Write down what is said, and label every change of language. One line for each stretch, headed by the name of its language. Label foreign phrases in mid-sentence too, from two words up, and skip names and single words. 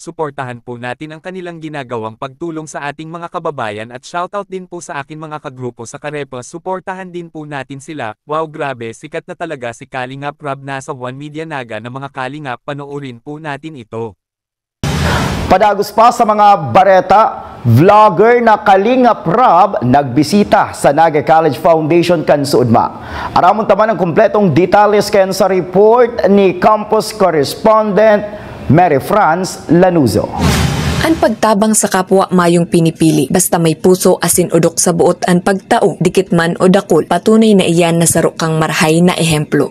Filipino: Suportahan po natin ang kanilang ginagawang pagtulong sa ating mga kababayan at shoutout din po sa akin mga kagrupo sa Karepa. Suportahan din po natin sila. Wow, grabe, sikat na talaga si Kalingap Rob, nasa One Media Naga na mga Kalingap, panoorin po natin ito.
Bikol: Padagos pa sa mga bareta, vlogger na Kalingap Rob nagbisita sa Naga College Foundation Kansuudma. Aramon taman ang kumpletong detalles ken sa report ni campus correspondent Mary France Lanuzo. Ang pagtabang sa kapwa mayong pinipili, basta may puso asin udok sa buot ang pagtao, dikit man o dakol, patunay na iyan na saro kang marhay na ehemplo.